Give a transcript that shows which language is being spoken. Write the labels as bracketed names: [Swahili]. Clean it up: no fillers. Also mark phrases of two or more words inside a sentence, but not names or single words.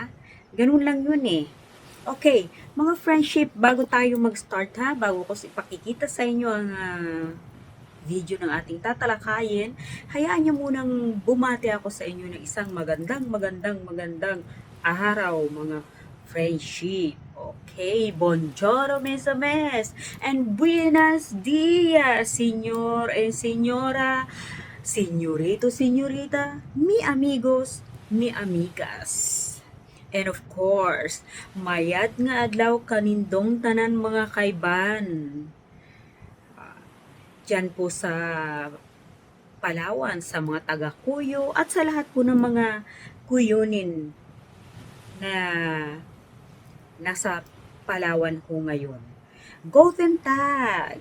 [Filipino] Ganun lang yun Okay, mga friendship, bago tayo mag-start bago ko ipakikita sa inyo ang video ng ating tatalakayin, hayaan niyo munang bumati ako sa inyo ng isang magandang araw, mga friendship. [Spanish] Okay, buongiorno [French] mes ames, [Spanish] and buenos dias, señor and señora, señorito, señorita, mi amigos, mi amigas. [English] And of course, [Cuyonon] mayad nga adlaw kanindong tanan mga kaiban. [Filipino] Diyan po sa Palawan, sa mga taga-Kuyo, at sa lahat po ng mga Kuyunin na nasa Palawan po ngayon. [German] Guten Tag!